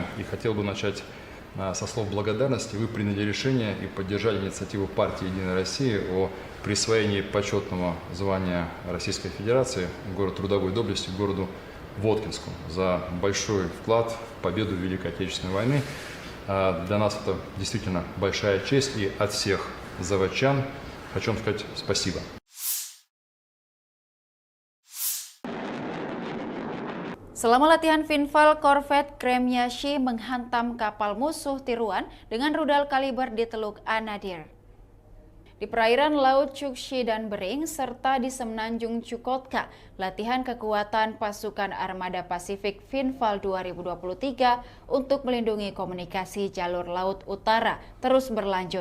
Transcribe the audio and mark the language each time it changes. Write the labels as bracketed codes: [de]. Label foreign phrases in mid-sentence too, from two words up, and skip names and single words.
[ru] И хотел бы начать со слов благодарности. Вы приняли решение и поддержали инициативу партии «Единая Россия» о присвоении почетного звания Российской Федерации город трудовой доблести городу Воткинску за большой вклад в победу в Великой Отечественной войны. Для нас это действительно большая честь, и от всех заводчан хочу вам сказать спасибо. [id] Selama latihan Finval, korvet Kremyashi menghantam kapal musuh tiruan dengan rudal kaliber di Teluk Anadyr. Di perairan Laut Chukchi dan Bering, serta di Semenanjung Chukotka, latihan kekuatan pasukan Armada Pasifik Finval 2023 untuk melindungi komunikasi jalur Laut Utara terus berlanjut.